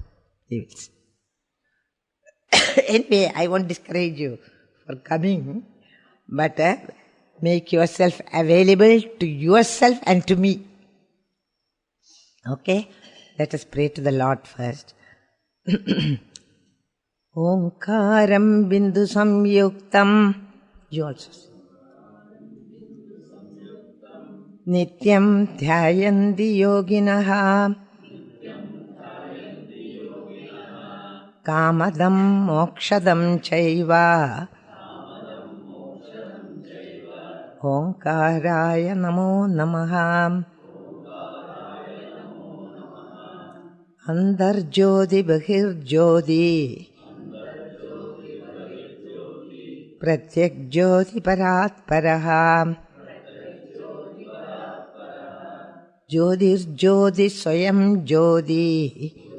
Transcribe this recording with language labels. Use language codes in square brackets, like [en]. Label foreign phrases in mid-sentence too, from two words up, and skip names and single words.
[en] He will say. Anyway, I won't discourage you for coming, but make yourself available to yourself and to me. Okay? Let us pray to the Lord first. [sa] ओंकारं बिन्दु संयुक्तं. [en] You also say. [sa] नित्यं ध्यायन्ति योगिनः कामदं मोक्षदं चैव ओंकाराय नमो नमः अन्तर्ज्योति बहिर्ज्योति प्रत्यक्ज्योति परात्परः ज्योतिर्ज्योति स्वयं ज्योति